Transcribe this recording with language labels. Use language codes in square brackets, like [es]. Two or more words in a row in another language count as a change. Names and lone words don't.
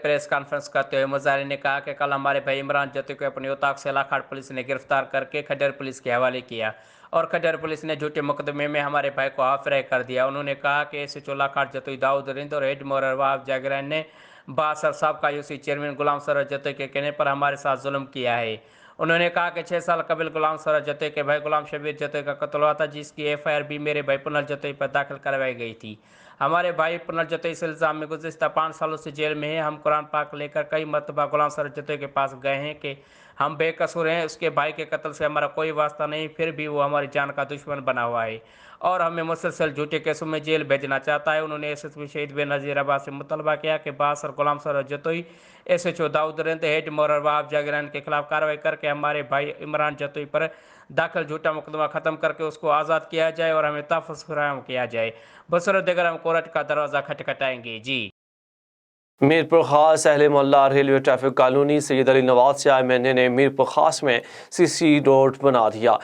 [en] press conference [ur] کرتے ہوئے مظاہرین نے کہا کہ کل ہمارے بھائی عمران جتوئی کو اپنی اوطاق سے لاکھاٹ پولیس نے گرفتار کرکے کھڈر پولیس کے حوالے کیا اور کھڈر پولیس نے جھوٹے مقدمے میں ہمارے بھائی کو [en] half fry [ur] کر دیا. انہوں نے کہا کہ SHO لاکھاٹ جتوئی داؤد رند اور ہیڈ محرر وہاب ذاکر رانی نے باسر صاحب کا UC چیئرمین غلام سرور جتوئی کے کہنے پر ہمارے ساتھ ظلم کیا ہے. انہوں نے کہا کہ 6 سال قبل غلام سرور جتوئی کے بھائی غلام شبیر جتوئی کا قتل ہوا تھا، جس کی FIR بھی میرے بھائی پنل جتوئی پر داخل کروائی گئی تھی. ہمارے بھائی پنل جتوئی اس الزام میں گزشتہ 5 سالوں سے جیل میں ہے. ہم قرآن پاک لےکر کئی مرتبہ غلام سرور جتوئی کے پاس گئے ہیں کہ ہم بےقصور ہیں، اس کے بھائی کے قتل سے ہمارا کوئی واسطہ نہیں، پھر بھی وہ ہماری جان کا دشمن بنا ہوا ہے اور ہمیں مسلسل جھوٹے کیسوں میں جیل بھیجنا چاہتا ہے. انہوں نے SSP شہید بینظیر عباس سے مطالبہ کیا کہ باسر غلام سرور جتوئی، SHO داؤد رند، ہیڈ محرر وہاب ذاکر رانی کے خلاف کارروائی کرکے ہمارے بھائی عمران جتوئی پر داخل جھوٹا مقدمہ ختم کرکے اس کو آزاد کیا جائے اور ہمیں تحفظ فراہم کیا جائے. بسر دیگر ہم کورٹ کا دروازہ کھٹکھٹائیں گے. जी میرپور خاص اہل محلہ ریلوے ٹریفک کالونی سید علی نواز سے MNA نے میرپور خاص میں [en] CC road [ur] بنا دیا.